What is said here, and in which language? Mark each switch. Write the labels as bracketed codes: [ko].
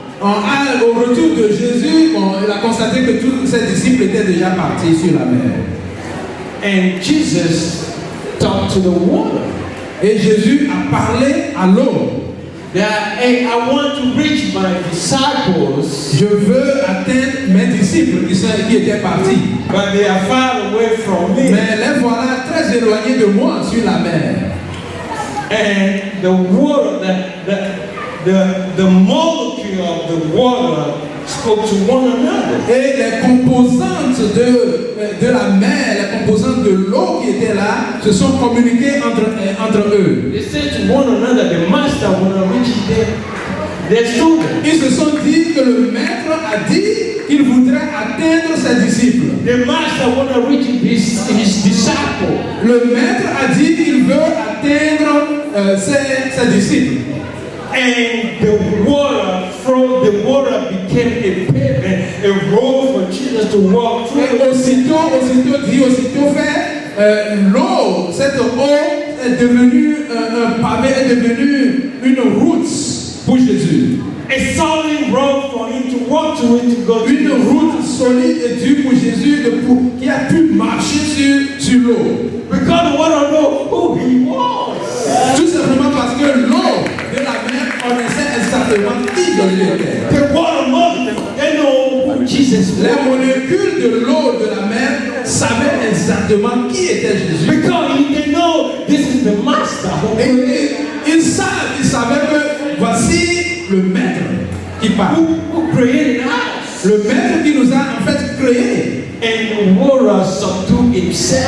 [fr] Au retour de Jésus, il a constaté que tous ses disciples étaient déjà partis sur la mer. [en] And Jesus talked to the water. [fr] Et Jésus a parlé à l'eau. [en] Hey, I want to reach my disciples. [fr] Je veux atteindre mes disciples qui étaient partis. [en] But they are far away from me. [fr] Mais les voilà très éloignés de moi sur la mer. [en] And the water, the molecule of the water spoke to one another. [fr] Et les composantes de la mer, les composantes de l'eau qui étaient là, se sont communiquées entre eux. [en] They said to one another, the master will reach their students. [fr] Ils se sont dit que le maître a dit qu'il voudrait atteindre ses disciples. [en] The master will reach his disciples. [fr] Le maître a dit qu'il veut atteindre ses disciples. [en] And the water became a pavement, a road for Jesus to walk through. [fr] Et aussitôt fait, l'eau, cette eau est devenue un pavé, est devenue une route pour Jésus. [en] A solid road for him to walk through it to go to [fr] Une route solide et dure pour Jésus qui a pu marcher sur l'eau. [en] because the water know who he was. [fr] Tout simplement parce que l'eau de la mer connaissait exactement qui Jésus était. [en] The water molecule, they know who Jesus was. [fr] Les molécules de l'eau de la mer savaient exactement qui était Jésus. [en] Because they know this is the master. [fr] Et ils savaient que voici le maître qui parle. [en] Who created us. [fr] Le maître qui nous a en fait créés. [en] And the water subdued himself.